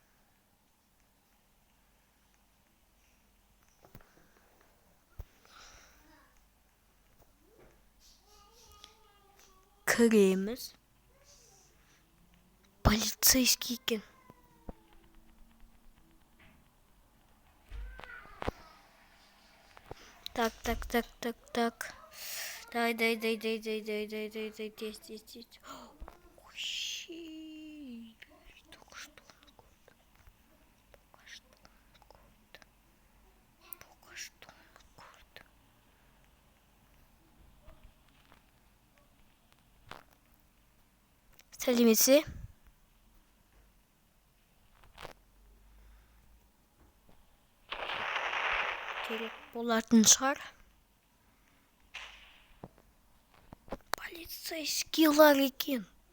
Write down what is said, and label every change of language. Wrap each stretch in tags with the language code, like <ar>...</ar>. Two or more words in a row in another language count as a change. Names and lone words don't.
<kk>Кіреміз. Полицейский екен. Так.</kk> <ru>Дай. Тез. Только что он курит.</ru> <kk>Сәлеметсе? Керек болатын шығар. Полицейскийлар екен.</kk>